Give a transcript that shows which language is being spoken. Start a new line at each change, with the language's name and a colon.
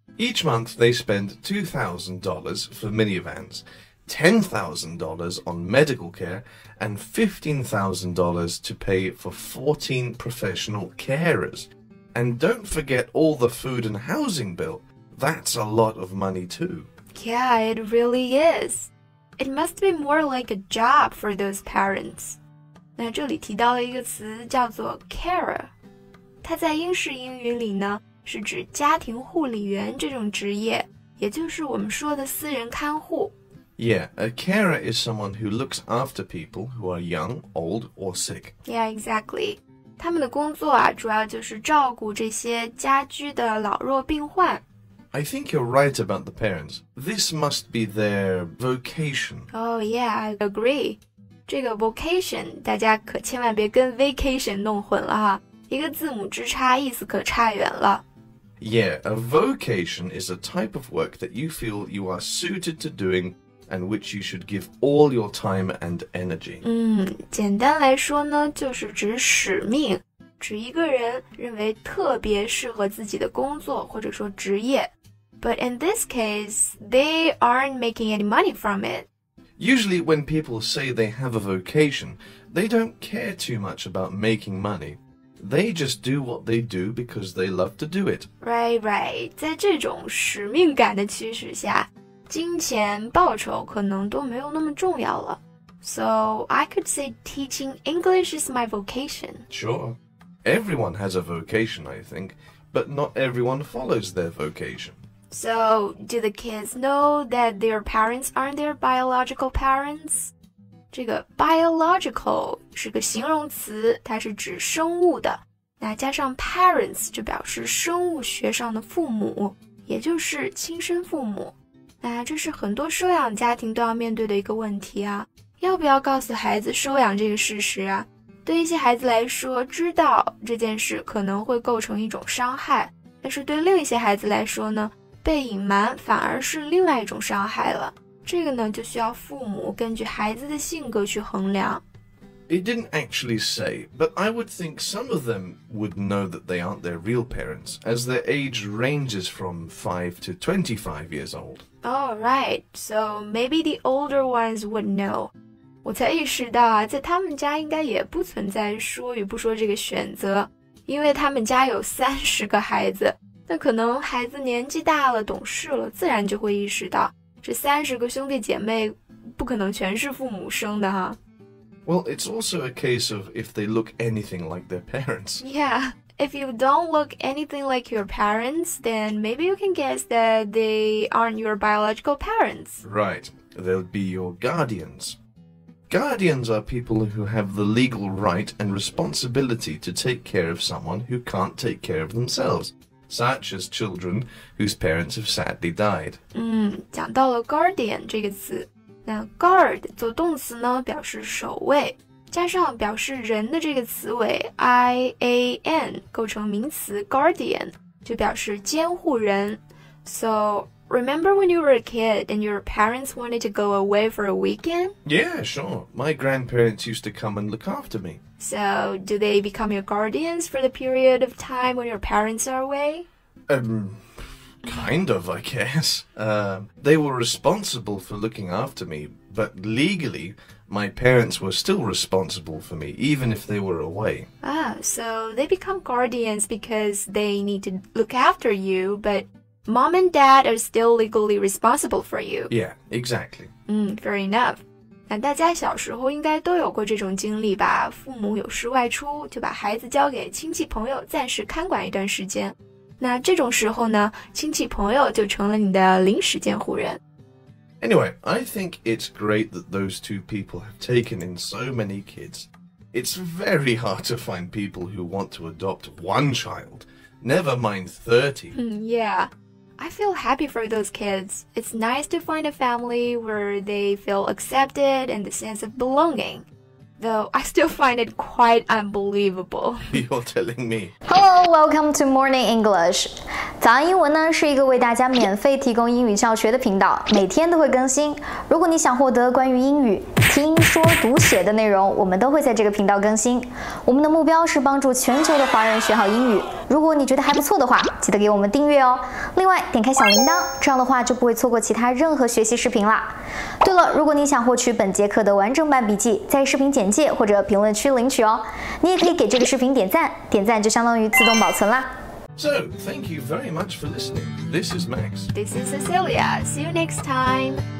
English: Each month they spend $2,000 for minivans, $10,000 on medical care, and $15,000 to pay for 14 professional carers. And don't forget all the food and housing bill. That's a lot of money too. Yeah, it really is. It must be more like a job for those parents.
Chinese: 那这里提到了一个词叫做 carer， 它在英式英语里呢是指家庭护理员这种职业，也就是我们说的私人看护。
English: Yeah, a carer is someone who looks after people who are young, old, or sick. Yeah, exactly.
Chinese: 他们的工作啊，主要就是照顾这些家居的老弱病患。
English: I think you're right about the parents. This must be their vocation. Oh, yeah, I agree.
Chinese: 这个 vocation 大家可千万别跟 vacation 弄混了哈，一个字母之差，意思可差远了。
English: Yeah, a vocation is a type of work that you feel you are suited to doing and which you should give all your time and energy.
Chinese: 简单来说呢，就是指使命，指一个人认为特别适合自己的工作或者说职业。
English: But in this case, they aren't making any money from it. Usually when people say they have a vocation, they don't care too much about making money. They just do what they do because they love to do it. Right.
Chinese: 在这种使命感的驱使下，金钱报酬可能都没有那么重要了。
English: So I could say teaching English is my vocation. Sure. Everyone has a vocation, I think, but not everyone follows their vocation. So do the kids know that their parents aren't their biological parents?
Chinese: 这个 biological 是个形容词，它是指生物的，那加上 parents 就表示生物学上的父母，也就是亲生父母。那这是很多收养家庭都要面对的一个问题啊，要不要告诉孩子收养这个事实啊？对一些孩子来说，知道这件事可能会构成一种伤害，但是对另一些孩子来说呢，被隐瞒反而是另外一种伤害了。这个呢，就需要父母根据孩子的性格去衡量。
English: It didn't actually say, but I would think some of them would know that they aren't their real parents, as their age ranges from 5 to 25 years old. Oh, right. So maybe the older ones would know.
Chinese: 我才意识到啊，在他们家应该也不存在说与不说这个选择，因为他们家有30个孩子，那可能孩子年纪大了，懂事了，自然就会意识到。这30个兄弟姐妹不可能全是父母生的哈。
English: Well, it's also a case of if they look anything like their parents. Yeah, if you don't look anything like your parents, then maybe you can guess that they aren't your biological parents. Right, they'll be your guardians. Guardians are people who have the legal right and responsibility to take care of someone who can't take care of themselves.Such as children whose parents have sadly died.
Chinese: 讲到了 guardian 这个词，那 guard 做动词呢，表示守卫，加上表示人的这个词尾 ian 构成名词 guardian， 就表示监护人。
English: So remember when you were a kid and your parents wanted to go away for a weekend? Yeah, sure. My grandparents used to come and look after me. So, do they become your guardians for the period of time when your parents are away? Kind of, I guess. They were responsible for looking after me, but legally, my parents were still responsible for me, even if they were away. So they become guardians because they need to look after you, but Mom and Dad are still legally responsible for you. Yeah, exactly. Fair enough.
Chinese: 那大家小时候应该都有过这种经历吧？父母有事外出，就把孩子交给亲戚朋友暂时看管一段时间。那这种时候呢，亲戚朋友就成了你的临时监护人。
English: Anyway, I think it's great that those two people have taken in so many kids. It's very hard to find people who want to adopt one child, never mind 30. Yeah.I feel happy for those kids. It's nice to find a family where they feel accepted and the sense of belonging. Though I still find it quite unbelievable. You're telling me. Hello, welcome to Morning English.
Chinese: 早安英文呢是一个为大家免费提供英语教学的频道，每天都会更新。如果你想获得关于英语听说读写的内容，我们都会在这个频道更新。我们的目标是帮助全球的华人学好英语。如果你觉得还不错的话，记得给我们订阅哦。另外，点开小铃铛，这样的话就不会错过其他任何学习视频啦。对了，如果你想获取本节课的完整版笔记，在视频简介或者评论区领取哦。你也可以给这个视频点赞，点赞就相当于自动保存啦。
English: So, thank you very much for listening. This is Max. This is Cecilia. See you next time.